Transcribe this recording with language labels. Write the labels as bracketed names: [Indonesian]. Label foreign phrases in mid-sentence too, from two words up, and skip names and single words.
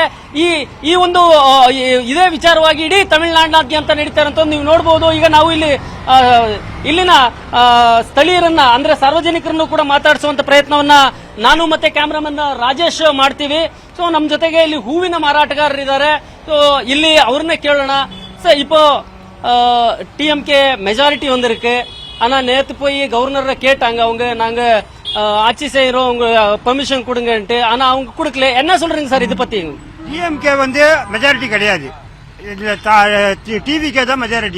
[Kannada] ಈ ಒಂದು ಇದೇ ವಿಚಾರವಾಗಿ ಇಡೀ ತಮಿಳುನಾಡಿನಾದ್ಯಂತ ನಡೀತಾ ಇರುವಂತದ್ದು ನೀವು ನೋಡಬಹುದು. ಈಗ ನಾವು ಇಲ್ಲಿನ ಸ್ಥಳೀಯರನ್ನ ಅಂದ್ರೆ ಸಾರ್ವಜನಿಕರನ್ನು ಕೂಡ ಮಾತಾಡಿಸುವಂತ ಪ್ರಯತ್ನವನ್ನ ನಾನು ಮತ್ತೆ ಕ್ಯಾಮರಾಮನ್ ರಾಜೇಶ್ ಮಾಡ್ತೀವಿ. ಸೊ ನಮ್ ಜೊತೆಗೆ ಇಲ್ಲಿ ಹೂವಿನ ಮಾರಾಟಗಾರರಿದ್ದಾರೆ, ಸೊ ಇಲ್ಲಿ ಅವ್ರನ್ನೇ ಕೇಳೋಣ. ಸರ್, [Tamil] இப்போ டிஎம்கே மெஜாரிட்டி வந்திருக்கு, ஆனா நேத்து போய் கவர்னரை கேட்டாங்க, அவங்க நாங்க ஆட்சி செய்யறோம், உங்க பெர்மிஷன் கொடுங்கன்ட்டு, ஆனா அவங்க கொடுக்கல. என்ன சொல்றீங்க சார் இது பத்தி? டிஎம்கே வந்து மெஜாரிட்டி கிடையாது, டிவிகே தான் மெஜாரிட்டி.